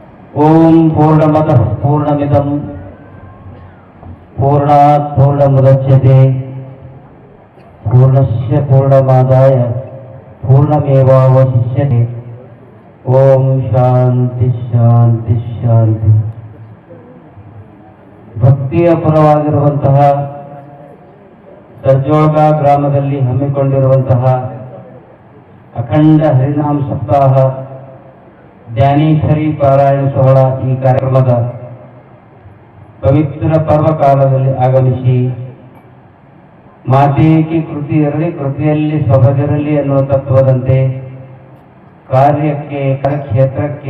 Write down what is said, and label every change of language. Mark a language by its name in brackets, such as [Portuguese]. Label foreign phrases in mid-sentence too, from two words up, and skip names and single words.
[Sanskrit] ಓಂ ಪೂರ್ಣಮತಃ ಪೂರ್ಣಮಿದಂ ಪೂರ್ಣಾತ್ ಪೂರ್ಣಮುದಚ್ಯತೆ ಪೂರ್ಣಸ್ಯ ಪೂರ್ಣಮಾದಾಯ ಪೂರ್ಣಮೇವಾವಶಿಷ್ಯತೆ. ಓಂ ಶಾಂತಿ ಶಾಂತಿ ಶಾಂತಿ. [Kannada] ಭಕ್ತಿಯ ಪರವಾಗಿರುವಂತಹ ಸರ್ಜೋಗ ಗ್ರಾಮದಲ್ಲಿ ಹಮ್ಮಿಕೊಂಡಿರುವಂತಹ ಅಖಂಡ ಹರಿನಾಮ ಸಪ್ತಾಹ ಜ್ಞಾನೇಶ್ವರಿ ಪಾರಾಯಣ ಸೋಹಳ ಈ ಕಾರ್ಯಕ್ರಮದ ಪವಿತ್ರ ಪರ್ವಕಾಲದಲ್ಲಿ ಆಗಮಿಸಿ ಮಾತೇಕಿ ಕೃತಿ ಇರಲಿ ಕೃತಿಯಲ್ಲಿ ಸ್ವಭಜರಲಿ ಎನ್ನುವ ತತ್ವದಂತೆ ಕಾರ್ಯಕ್ಷೇತ್ರಕ್ಕೆ